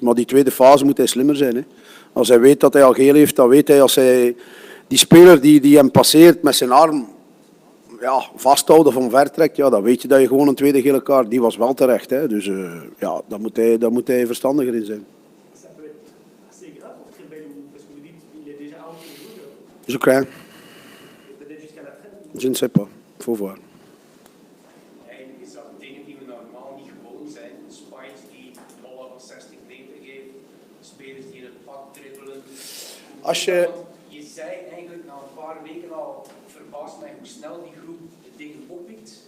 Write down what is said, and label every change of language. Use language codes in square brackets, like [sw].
[nl] Maar die tweede fase moet hij slimmer zijn. Hè. Als hij weet dat hij al geel heeft, dan weet hij als hij die speler die hem passeert met zijn arm vasthoudt of omvertrekt, ja, dan weet je dat je gewoon een tweede gele kaart, die was wel terecht. Hè. Dus ja, daar moet hij verstandiger in zijn. [fr] Ça peut être assez grave pour Trebel, parce que vous dites qu'il est déjà out pour vous, Je crains. peut-être jusqu'à la traite. Je ne sais pas. Faut voir. [nl] Eigenlijk is dat dingen die we normaal niet gewoon zijn. Spikes die ballen van 60 meter geven, spelers die in het pad dribbelen. Als je- Je zei eigenlijk na een paar weken al, verbaast mij hoe snel die groep de dingen oppikt.